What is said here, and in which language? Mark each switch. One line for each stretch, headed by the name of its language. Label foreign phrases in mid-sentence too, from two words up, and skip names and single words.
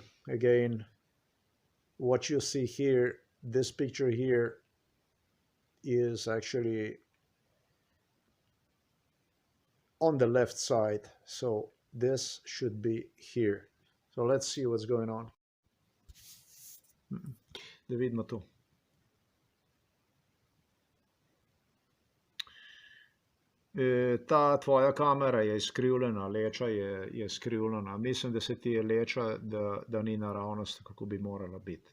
English: Again, what you see here, this picture here is actually on the left side. So this should be here. So let's see what's going on.
Slovenian: Da vidimo tu. Ta tvoja kamera je izkrivljena, leča je skrivljena. Mislim, da se ti je leča, da ni naravnost, kako bi morala biti.